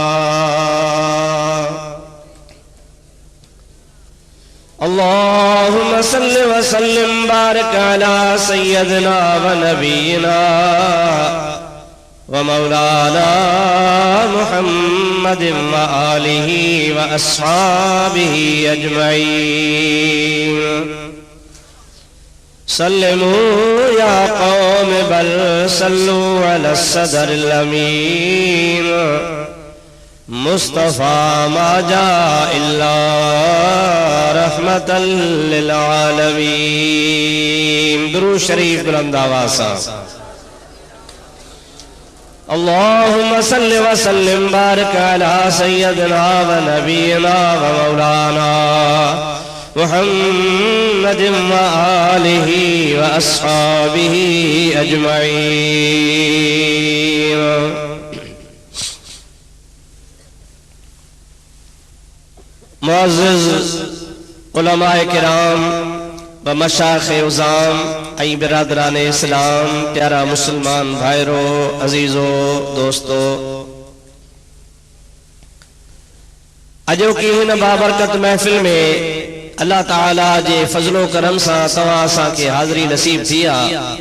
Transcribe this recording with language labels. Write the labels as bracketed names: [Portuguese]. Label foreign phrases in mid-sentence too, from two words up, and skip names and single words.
[Arabic] اللهم صل وسلم بارك على سيدنا ونبينا ومولانا محمد وآله وأصحابه أجمعين. سلموا يا قوم بل صلوا على صدر الأمين مصطفى ما جاء إلا رحمة للعالمين. [Urdu] درود شریف بلند آواز سے. [Arabic] اللهم صل و سلم بارك على سيدنا و نبينا و مولانا محمد و آله و أصحابه أجمعين. [Sindhi] मुअज़्ज़िज़ उलमाए किराम व मशाइख़े उज़ाम ऐं बिरादरान इस्लाम, प्यारा मुसलमान भाइरो, अजीजो, दोस्तो, अजो की हिन बाबरकत महफिल में अल्लाह ताला जे फज़लो करम सां तव्हां असांखे हाज़िरी नसीब थी आहे।